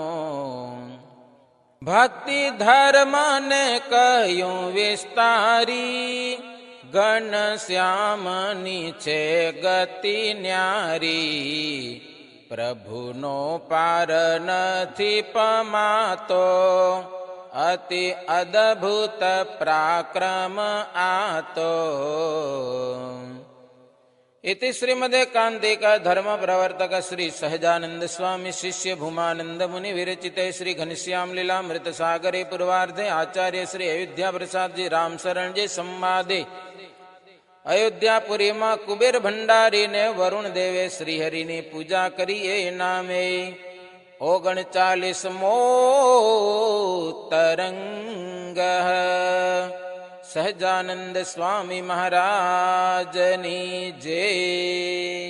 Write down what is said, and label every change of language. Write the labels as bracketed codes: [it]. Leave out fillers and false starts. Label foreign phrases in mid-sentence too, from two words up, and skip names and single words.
[gu] ભક્તિ ધર્મને કહ્યું વિસ્તારી, ઘનશ્યામની છે ગતિ ન્યારી. પ્રભુનો પાર નથી પમાતો, અતિ અદભુત પરાક્રમ આતો. [sa] इति श्रीमदेकान्तिक धर्म प्रवर्तक श्री सहजानंद स्वामी शिष्य भूमानंद मुनि विरचिते श्री घनश्याम लीलामृत सागरे पूर्वार्धे आचार्य श्री अयोध्या प्रसाद जी राम शरण जी संवादे [gu] અયોધ્યાપુરી મેં કુબેર ભંડારી ને વરુણ દેવે શ્રીહરિ ને પૂજા કરી એ નામે 39મો તરંગ સહજાનંદ સ્વામી મહારાજની જય।